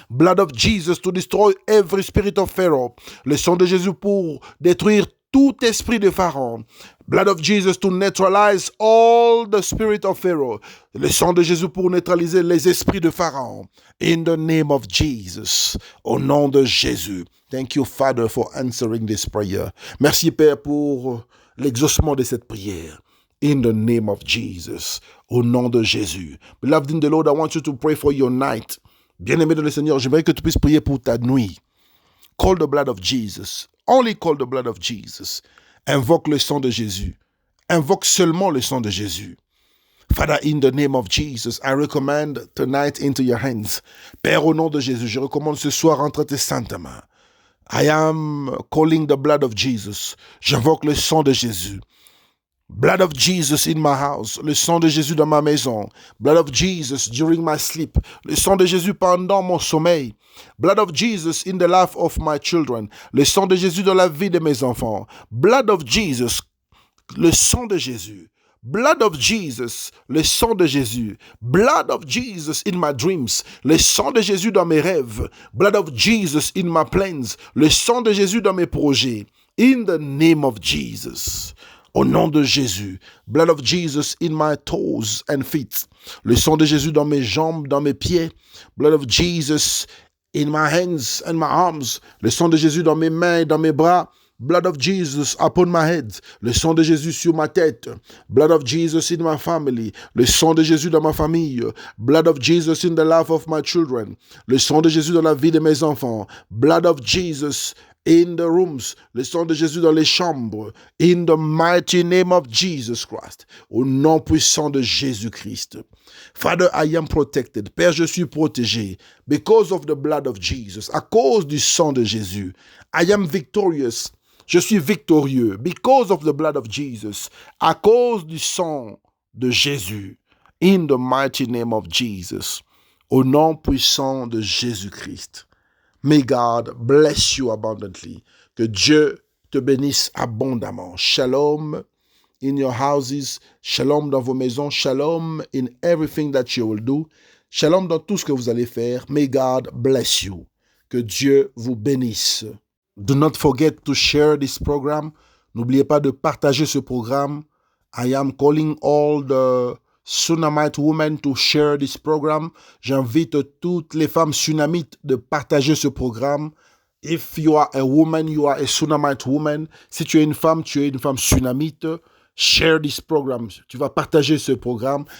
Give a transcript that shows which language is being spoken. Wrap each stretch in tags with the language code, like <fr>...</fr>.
<en>Blood of Jesus to destroy every spirit of Pharaoh,</en> <fr>le sang de Jésus pour détruire tout esprit de Pharaon.</fr> <en>Blood of Jesus to neutralize all the spirit of Pharaoh.</en> <fr>Le sang de Jésus pour neutraliser les esprits de Pharaon.</fr> <en>In the name of Jesus.</en> <fr>Au nom de Jésus.</fr> <en>Thank you, Father, for answering this prayer.</en> <fr>Merci, Père, pour l'exaucement de cette prière.</fr> <en>In the name of Jesus.</en> <fr>Au nom de Jésus.</fr> <en>Beloved in the Lord, I want you to pray for your night.</en> <fr>Bien-aimé dans le Seigneur, j'aimerais que tu puisses prier pour ta nuit.</fr> <en>Call the blood of Jesus. Only call the blood of Jesus.</en> <fr>Invoque le sang de Jésus. Invoque seulement le sang de Jésus.</fr> <en>Father, in the name of Jesus, I recommend tonight into your hands.</en> <fr>Père, au nom de Jésus, je recommande ce soir entre tes saintes mains.</fr> <en>I am calling the blood of Jesus.</en> <fr>J'invoque le sang de Jésus.</fr> <en>Blood of Jesus in my house.</en> <fr>Le sang de Jésus dans ma maison.</fr> <en>Blood of Jesus during my sleep.</en> <fr>Le sang de Jésus pendant mon sommeil.</fr> <en>Blood of Jesus in the life of my children.</en> <fr>Le sang de Jésus dans la vie de mes enfants.</fr> <en>Blood of Jesus.</en> <fr>Le sang de Jésus. Blood of Jesus, le sang de Jésus.</fr> <en>Blood of Jesus in my dreams.</en> <fr>Le sang de Jésus dans mes rêves.</fr> <en>Blood of Jesus in my plans.</en> <fr>Le sang de Jésus dans mes projets.</fr> <en>In the name of Jesus.</en> <fr>Au nom de Jésus.</fr> <en>Blood of Jesus in my toes and feet.</en> <fr>Le sang de Jésus dans mes jambes, dans mes pieds.</fr> <en>Blood of Jesus in my hands and my arms.</en> <fr>Le sang de Jésus dans mes mains et dans mes bras.</fr> <en>Blood of Jesus upon my head.</en> <fr>Le sang de Jésus sur ma tête.</fr> <en>Blood of Jesus in my family.</en> <fr>Le sang de Jésus dans ma famille.</fr> <en>Blood of Jesus in the life of my children.</en> <fr>Le sang de Jésus dans la vie de mes enfants.</fr> <en>Blood of Jesus in the rooms.</en> <fr>Le sang de Jésus dans les chambres.</fr> <en>In the mighty name of Jesus Christ.</en> <fr>Au nom puissant de Jésus-Christ.</fr> <en>Father, I am protected.</en> <fr>Père, je suis protégé.</fr> <en>Because of the blood of Jesus.</en> <fr>À cause du sang de Jésus.</fr> <en>I am victorious.</en> <fr>Je suis victorieux.</fr> <en>Because of the blood of Jesus.</en> <fr>À cause du sang de Jésus.</fr> <en>In the mighty name of Jesus.</en> <fr>Au nom puissant de Jésus-Christ.</fr> <en>May God bless you abundantly.</en> <fr>Que Dieu te bénisse abondamment.</fr> <en>Shalom in your houses.</en> <fr>Shalom dans vos maisons.</fr> <en>Shalom in everything that you will do.</en> <fr>Shalom dans tout ce que vous allez faire.</fr> <en>May God bless you.</en> <fr>Que Dieu vous bénisse.</fr> <en>Do not forget to share this program.</en> <fr>N'oubliez pas de partager ce programme.</fr> <en>I am calling all the Sunamite women to share this program.</en> <fr>J'invite toutes les femmes sunamites de partager ce programme.</fr> <en>If you are a woman, you are a Sunamite woman.</en> <fr>Si tu es une femme sunamite.</fr> <en>Share this program.</en> <fr>Tu vas partager ce programme.</fr>